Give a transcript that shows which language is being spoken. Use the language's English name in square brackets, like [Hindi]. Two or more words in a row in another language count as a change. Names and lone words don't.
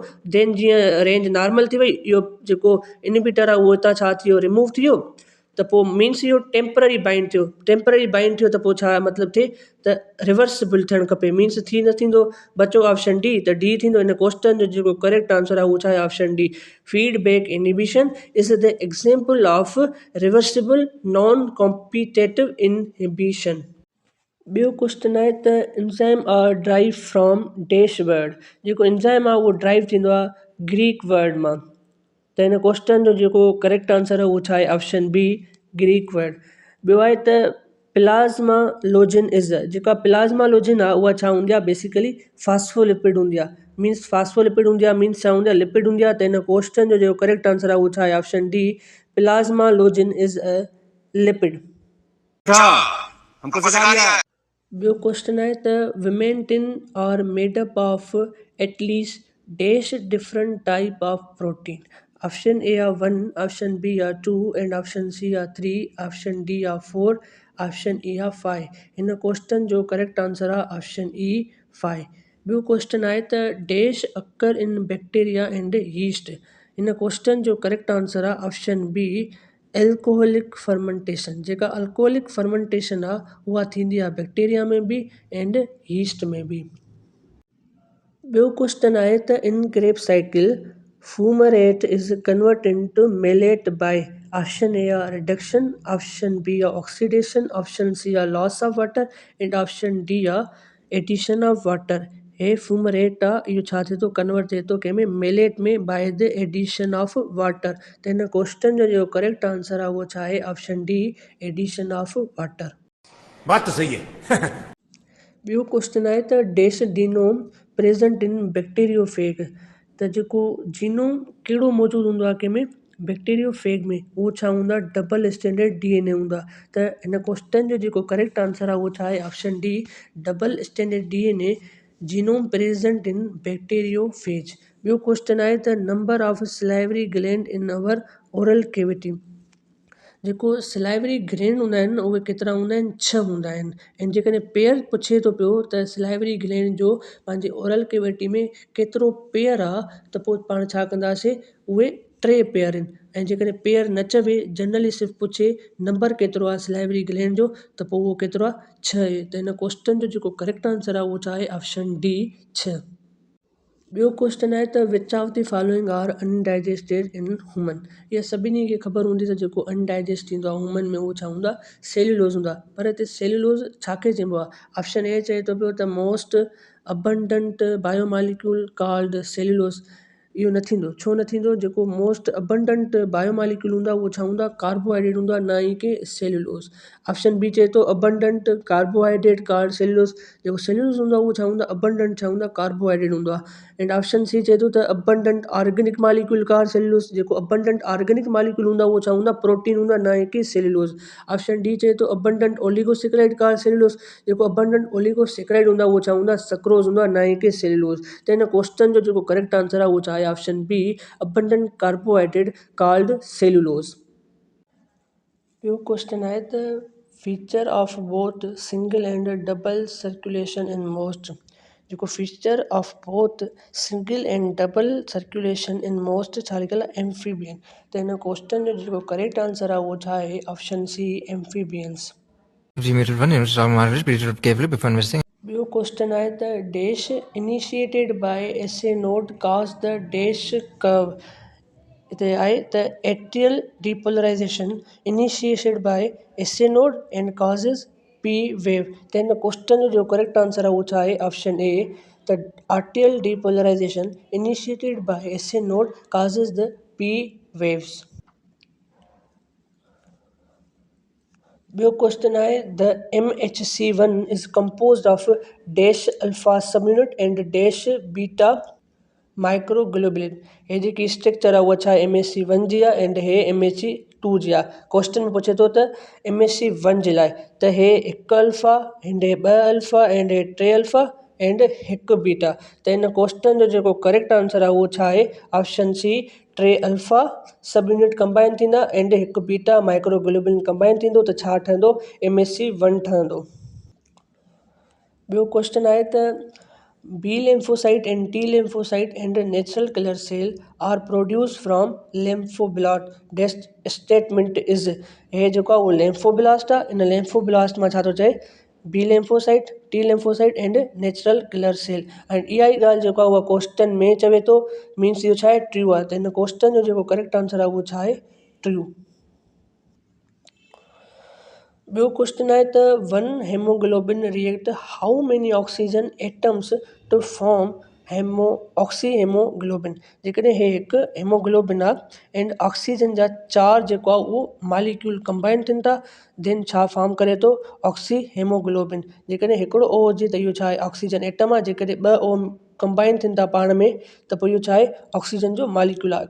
[Sindhi] देन जीअं [English] range normal [Sindhi] थी वई, इहो जेको इनहिबिटर आहे उहो हितां छा थी वियो रिमूव थी वियो, त पोइ मीन्स इहो [English] temporary bind [Sindhi] थियो। [English] temporary bind [Sindhi] थियो त पोइ छा मतिलबु थिए त रिवर्सिबल थियणु खपे, मीन्स थी न थींदो। बचो ऑप्शन डी, त डी थींदो। इन क्वेश्चन जो जेको [English] correct answer [Sindhi] आहे उहो छा आहे ऑप्शन डी। [English] feedback inhibition is the example of reversible non competitive inhibition. [Sindhi] ॿियो क्वेश्चन आहे त [English] enzyme are derived from dash word. [Sindhi] जेको एंजाइम आहे उहो ड्राइव थींदो आहे [English] Greek word [Sindhi] मां। त हिन क्वेश्चन जो जेको [English] correct answer [Sindhi] आहे उहो छा आहे [English] option B Greek word. [Sindhi] ॿियो आहे त [English] plasmalogen is [Sindhi] जेका प्लाज़्मालोजिन आहे उहा छा हूंदी आहे [English] basically phospholipid [Sindhi] हूंदी आहे। [English] means phospholipid [Sindhi] हूंदी आहे, मीन्स छा हूंदी आहे लिपिड हूंदी आहे। त हिन क्वेश्चन जो जेको [English] correct answer [Sindhi] आहे उहो छा आहे [English] option D plasmalogen is a lipid. [Hindi] हमको सिखा दिया है। [Sindhi] ॿियो क्वेश्चन आहे त [English] vimentin are made up of at least dash different type of protein. [Sindhi] ऑप्शन ए आहे 1, ऑप्शन बी आहे 2 [English] and option C [Sindhi] आहे 3, ऑप्शन डी आहे 4, ऑप्शन ई आहे 5। हिन क्वेश्चन जो [English] correct answer [Sindhi] आहे ऑप्शन ई 5। ॿियो क्वेश्चन आहे त [English] dash occur in bacteria and yeast. [Sindhi] हिन क्वेश्चन जो [English] correct answer [Sindhi] आहे [English] option B alcoholic fermentation. [Sindhi] जेका [English] alcoholic fermentation [Sindhi] आहे उहा थींदी आहे बैक्टीरिया में बि एंड यीस्ट में बि। ॿियो क्वेश्चन आहे त [English] in Krebs cycle fumarate is converted into malate by option A [Sindhi] आहे [English] reduction, option B [Sindhi] आहे [English] oxidation, option C [Sindhi] आहे [English] loss of water and option D [Sindhi] आहे [English] addition of water. [Sindhi] हे फूमरेट आहे इहो छा थिए थो कन्वर्ट थिए थो कंहिंमें मेलेट में [English] by the addition of water. [Sindhi] त हिन क्वेश्चन जो जेको [English] correct answer [Sindhi] आहे उहो छा आहे [English] option D addition of water. [Hindi] बात तो सही है। [Sindhi] ॿियो क्वेश्चन आहे त [English] dash genome present in bacteriophage. [Sindhi] त जेको जीनोम कहिड़ो मौजूदु हूंदो आहे कंहिंमें बैक्टीरियोफेग में, उहो छा हूंदो आहे [English] double stranded DNA [Sindhi] हूंदो आहे। त हिन क्वेश्चन जो जेको [English] correct answer [Sindhi] आहे उहो छा आहे [English] option D double stranded DNA genome present in bacteriophage. [Sindhi] ॿियो क्वेश्चन आहे त [English] number of salivary gland in our oral cavity. [Sindhi] जेको [English] salivary gland [Sindhi] हूंदा आहिनि उहे केतिरा हूंदा आहिनि 6 हूंदा आहिनि। ऐं जेकॾहिं पेयर पुछे थो पियो त [English] salivary gland [Sindhi] जो पंहिंजे [English] oral cavity [Sindhi] में केतिरो पेयर आहे त पोइ पाण छा कंदासीं उहे 3 पेयर आहिनि। ऐं जेकॾहिं पेयर न चवे जनरली सिर्फ़ु पुछे नंबर केतिरो आहे [English] salivary gland [Sindhi] जो त पोइ उहो केतिरो आहे 6 आहे। त हिन क्वेश्चन जो जेको [English] correct answer [Sindhi] आहे उहो छा आहे ऑप्शन डी 6। ॿियो क्वेश्चन आहे त [English] which of the following are undigested in human. [Sindhi] इहा सभिनी खे ख़बर हूंदी त जेको अनडाइजेस्ट थींदो आहे ह्यूमन में उहो छा हूंदो आहे सेल्यूलोज़ हूंदो आहे। पर हिते सेल्यूलोज़ छा खे चइबो आहे, ऑप्शन ए चए थो पियो त [English] most abundant biomolecule called cellulose. [Sindhi] इहो न थींदो, छो न थींदो, जेको [English] most abundant biomolecule [Sindhi] हूंदो आहे उहो छा हूंदो आहे कार्बोहाइड्रेट हूंदो आहे, न ई कि सेल्यूलोज़। ऑप्शन बी चए थो [English] abundant carbohydrate called cellulose. [Sindhi] जेको सेल्यूलोज़ हूंदो आहे उहो छा हूंदो आहे अबंडेंट छा हूंदो आहे कार्बोहाइड्रेट हूंदो आहे। एंड ऑप्शन सी चए थो त [English] abundant organic molecule called cellulose. [Sindhi] जेको [English] abundant organic molecule [Sindhi] हूंदो आहे उहो छा हूंदो आहे प्रोटीन हूंदो आहे, न ई कि सेल्यूलोज़। ऑप्शन डी चए थो [English] abundant oligosaccharide called cellulose. [Sindhi] जेको [English] abundant oligosaccharide [Sindhi] हूंदो आहे उहो छा हूंदो आहे सक्रोज़ हूंदो आहे, न ई कि सेल्यूलोज़। त हिन क्वेश्चन जो जेको [English] correct answer [Sindhi] आहे उहो छा आहे [English] option B abundant carbohydrate called cellulose. [Sindhi] ॿियो क्वेश्चन आहे त [English] feature of both single and double circulation in most. [Sindhi] जेको [English] feature of both single and double circulation in most [Sindhi] छा लिखियल आहे [English] एम्फीबियन। [Sindhi] त हिन क्वेश्चन जो जेको [English] correct answer [Sindhi] आहे उहो छा आहे [English] option C amphibians. [Sindhi] ॿियो क्वेश्चन आहे त [English] dash initiated by S A node causes the dash curve. [Sindhi] हिते आहे त [English] atrial depolarization initiated by S A node and causes P wave. [Sindhi] त हिन क्वेश्चन जो [English] correct answer [Sindhi] आहे उहो छा आहे ऑप्शन ए त [English] atrial depolarization initiated by S A node causes the P waves. [Sindhi] ॿियो क्वेश्चन आहे [English] the MHC1 is composed of dash alpha subunit and dash beta microglobulin. [Sindhi] हे जेकी स्ट्रक्चर आहे उहा छा MHC1 जी आहे एंड हे MHC2 जी आहे। क्वेश्चन में पुछे थो त MHC1 जे लाइ त हे 1 अल्फा एंड हे 2 अल्फा एंड हे 3 अल्फा एंड 1 बीटा। त हिन क्वेश्चन जो जेको [English] correct answer [Sindhi] आहे उहो छा आहे [English] option C 3 alpha sub unit [Sindhi] कंबाइन थींदा एंड [English] 1 beta microglobulin [Sindhi] कंबाइन थींदो त छा ठहंदो MHC1 ठहंदो। ॿियो क्वेश्चन आहे त [English] B lymphocyte and T lymphocyte and natural killer cell are produced from lymphoblast। This statement is [Sindhi] हे जेको आहे उहो lymphoblast आहे। इन lymphoblast मां छा थो चए [English] B lymphocyte, T lymphocyte and natural killer cell। [Sindhi] ऐं इहा ई ॻाल्हि जेको आहे उहा क्वेश्चन में चवे थो मीन्स इहो छा आहे ट्रू आहे। त हिन क्वेश्चन जो जेको करेक्ट आंसर आहे उहो छा आहे ट्रू। ॿियो क्वेश्चन आहे त [English] one hemoglobin react how many oxygen atoms to form oxy hemoglobin. [Sindhi] जेकॾहिं हे हिकु हेमोग्लोबिन आहे एंड ऑक्सीजन जा 4 जेको आहे उहो मालिक्यूल कंबाइन थियनि था देन छा [English] form करे थो oxy hemoglobin। [Sindhi] जेकॾहिं हिकिड़ो ओ हुजे त इहो छा आहे [English] oxygen atom [Sindhi] आहे। जेकॾहिं 2 ओ कंबाइन थियनि था पाण में त पोइ इहो छा आहे ऑक्सीजन जो मालिक्यूल आहे।